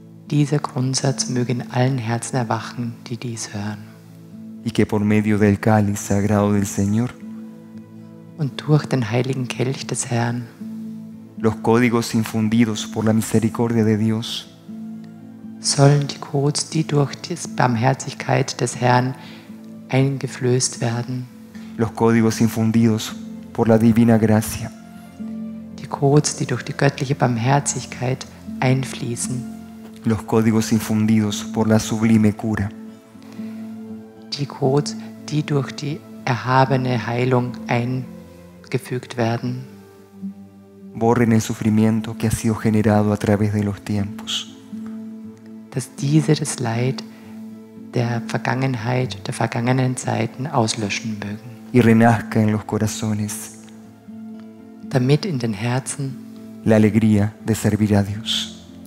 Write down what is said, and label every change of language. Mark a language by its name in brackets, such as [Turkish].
[German] Dieser Grundsatz möge in allen Herzen erwachen, die dies hören. [Spanish] Y que por medio del cáliz sagrado del Señor, [German] Und durch den heiligen Kelch des Herrn [Spanish] los códigos infundidos por la misericordia de Dios [German] sollen die Codes, die durch die Barmherzigkeit des Herrn eingeflößt werden, [Spanish] los códigos infundidos por la divina gracia, [German] die Codes, die durch die göttliche Barmherzigkeit einfließen, [Spanish] los códigos infundidos por la sublime cura, [German] die Codes, die durch die erhabene Heilung eingefügt werden, [Spanish] borren el sufrimiento que ha sido generado a través de los tiempos. [German] Dass diese das Leid der Vergangenheit, der vergangenen Zeiten auslöschen mögen. [Spanish] Y renazca en los corazones [German] Damit in den Herzen [Spanish] la alegría de servir a Dios.